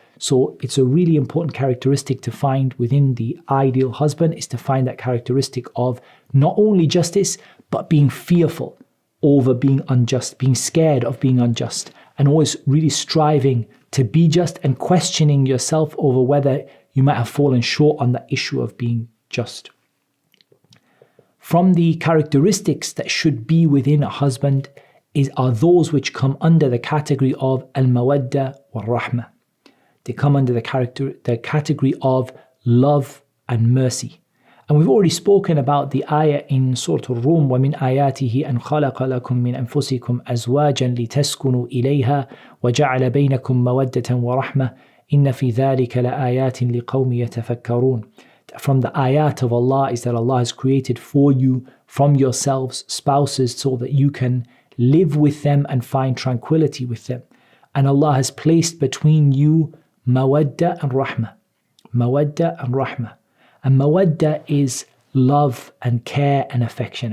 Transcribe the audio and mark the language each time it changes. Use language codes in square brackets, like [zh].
[en] So it's a really important characteristic to find within the ideal husband, is to find that characteristic of not only justice, but being fearful over being unjust, being scared of being unjust, and always really striving to be just and questioning yourself over whether you might have fallen short on the issue of being just. From the characteristics that should be within a husband are those which come under the category of al-mawadda wal-rahmah. They come under the category of love and mercy. And we've already spoken about the ayah in Surah Al-Rum, [ar] وَمِنْ آيَاتِهِ أَنْ خَلَقَ لَكُم مِّنْ أَنفُسِكُمْ أَزْوَاجًا لِتَسْكُنُوا إِلَيْهَا وَجَعَلَ بَيْنَكُم مَّوَدَّةً وَرَحْمَةً إِنَّ فِي ذَلِكَ لَآيَاتٍ لِقَوْمٍ يَتَفَكَّرُونَ. [en] From the ayat of Allah is that Allah has created for you from yourselves spouses so that you can live with them and find tranquility with them. And Allah has placed between you mawadda and rahmah. Mawadda and rahmah. And mawadda is love and care and affection.